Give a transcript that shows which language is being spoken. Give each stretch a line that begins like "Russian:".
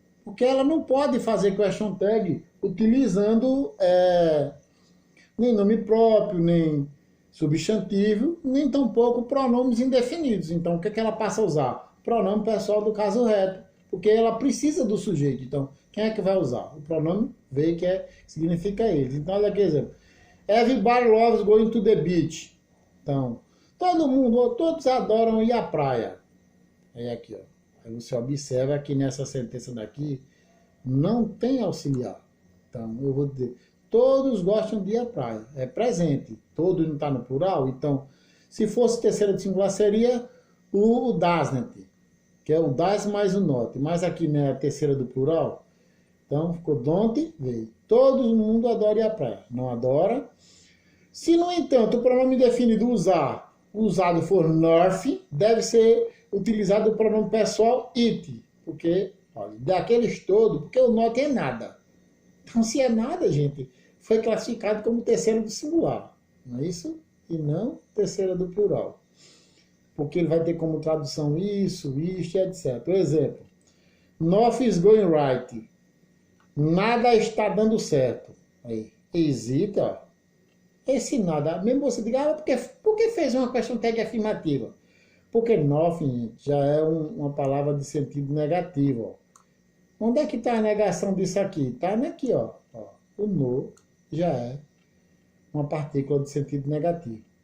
Portuguese: Porque ela não pode fazer question tag utilizando nem nome próprio, nem substantivo, nem tampouco pronomes indefinidos. Então, o que ela passa a usar? Pronome pessoal do caso reto, porque ela precisa do sujeito. Então, quem é que vai usar? O pronome they, que significa eles. Então, olha aqui, exemplo.
English: Everybody loves going to the beach.
Portuguese: Então, todos adoram ir à praia. É aqui, ó. Aí você observa que nessa sentença daqui não tem auxiliar. Então, eu vou dizer, todos gostam de ir à praia. É presente. Todos não está no plural. Então, se fosse terceira de singular, seria o doesn't, que é o does mais o not. Mas aqui, né, a terceira do plural. Então, ficou don't, veio. Todo mundo adora ir à praia. Não adora. Se, no entanto, o pronome definido usado for north, deve ser utilizado o pronome pessoal it. Porque, olha, daqueles todos, porque o not é nada. Então, se é nada, gente, foi classificado como terceira do singular. Não é isso? E não terceira do plural. Porque ele vai ter como tradução isso, isto, etc. Por exemplo,
English: nothing is going right.
Portuguese: Nada está dando certo. Aí, hesita, ó. Esse nada, mesmo você diga, por que fez uma question tag afirmativa? Porque nothing já é uma palavra de sentido negativo. Ó. Onde é que está a negação disso aqui? Está aqui, ó. O no já é uma partícula de sentido negativo.